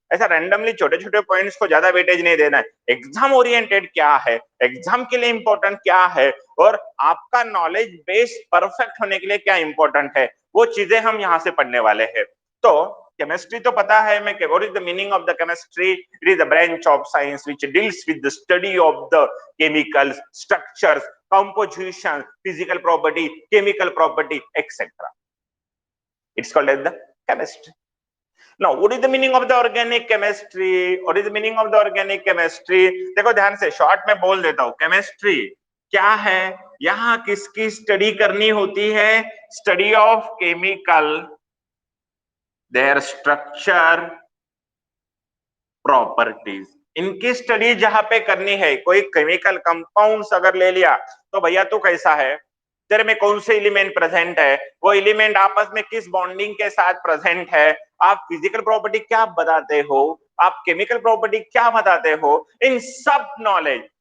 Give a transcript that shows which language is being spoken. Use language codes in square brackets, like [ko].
[hi] ऐसा रैंडमली छोटे छोटे पॉइंट्स को ज्यादा वेटेज नहीं देना है। एग्जाम ओरिएंटेड क्या है, एग्जाम के लिए इंपॉर्टेंट क्या है, और आपका नॉलेज बेस परफेक्ट होने के लिए क्या इंपॉर्टेंट है, वो चीजें हम यहाँ से पढ़ने वाले हैं। तो केमिस्ट्री तो पता है मैं, [en] What is the meaning of the chemistry? It is the branch of science which deals with the study of the chemicals, structures, composition, physical property, chemical property, etc. It's called as the chemistry. Now, what is the meaning of the organic chemistry? What is the meaning of the organic chemistry? [hi] देखो ध्यान से, short में बोल देता हूँ। Chemistry क्या है? यहाँ किसकी स्टडी करनी होती है? [en] Study of chemical, their structure, properties. [hi] इनकी स्टडी जहां पे करनी है, कोई केमिकल कंपाउंड्स अगर ले लिया, तो भैया तू कैसा है, तेरे में कौन से एलिमेंट प्रेजेंट है, वो एलिमेंट आपस में किस बॉन्डिंग के साथ प्रेजेंट है, आप फिजिकल प्रॉपर्टी क्या बताते हो, आप केमिकल प्रॉपर्टी क्या बताते हो, इन सब नॉलेज।